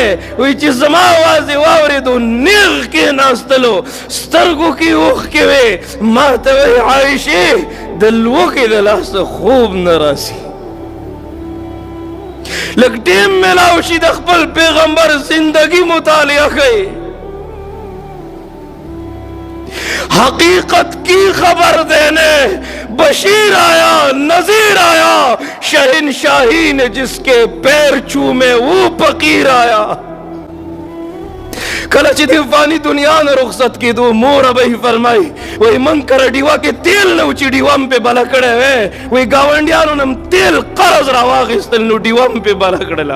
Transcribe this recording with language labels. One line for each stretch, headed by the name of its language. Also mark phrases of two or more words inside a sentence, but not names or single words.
Pashto: وی چې زما اواز یې واورېدو نیغ کېناستلو، سترګو کې اوښکې وې. ما ته وی عایشې د لوږې د لاسه خوب نه راسي، لږ ټیم میلاو شي د خپل پیغمبر زندگی مطالعه کړئ،
Urdu: حقیقت کی خبر دینے بشیر آیا نذیر آیا، شہنشاہی نے جس کے پیر چومے وہ فقیر آیا.
Pashto: کله چې د فانی دنیا نه رخصت کېدو موره به یې فرمایي وی من کره ډیوه کې تیل نه و چې ډیوه م پې بله کړی وی، وی ګاونډیانو نه م تیل قرض راواخیستل نو ډیوه م پې بله کړله.